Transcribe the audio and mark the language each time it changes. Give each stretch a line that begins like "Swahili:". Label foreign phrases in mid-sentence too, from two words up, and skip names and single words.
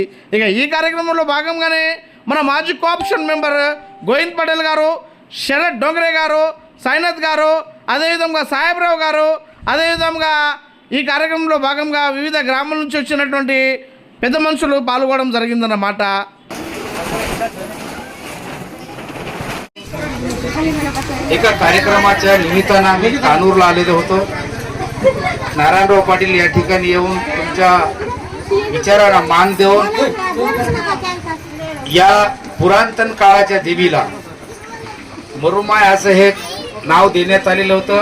Telugu: ఇక ఈ కార్యక్రమంలో భాగంగానే మన మాజీ
English: co-option member
Telugu: గోవింద్ పటేల్ గారు, శరత్ డోంగ్రే గారు, సాయినాథ్ గారు, అదేవిధంగా సాహెబ్రావు గారు, అదేవిధంగా ఈ కార్యక్రమంలో భాగంగా వివిధ గ్రామాల నుంచి వచ్చినటువంటి పెద్ద మనుషులు పాల్గొనడం జరిగిందన్నమాట.
Marathi: एका कार्यक्रमाच्या निमित्तानं आम्ही कानूरला आलेलो होतो. नारायणराव पाटील या ठिकाणी येऊन तुमच्या विचारांना मान देऊन या पुरातन काळाच्या देवीला मरुमाय असं हे नाव देण्यात आलेलं होतं.